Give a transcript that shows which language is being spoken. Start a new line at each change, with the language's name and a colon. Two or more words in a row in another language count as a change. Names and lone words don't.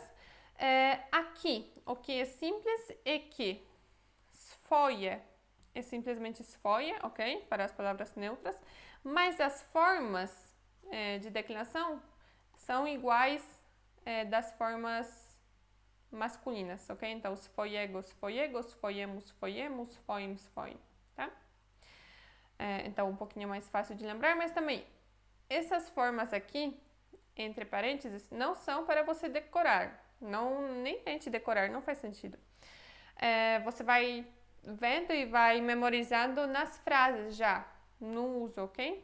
Portuguese: Aqui, o que é simples é que swoje é simplesmente swoje, ok? Para as palavras neutras. Mas as formas de declinação são iguais das formas masculinas, ok? Então,
Polish: swojego, swojego, swojemu, swojemu, swoim, swoim,
Portuguese: tá? Então, um pouquinho mais fácil de lembrar, mas também, essas formas aqui, entre parênteses, não são para você decorar. Não, nem tente decorar, não faz sentido. Você vai vendo e vai memorizando nas frases já, no uso, ok?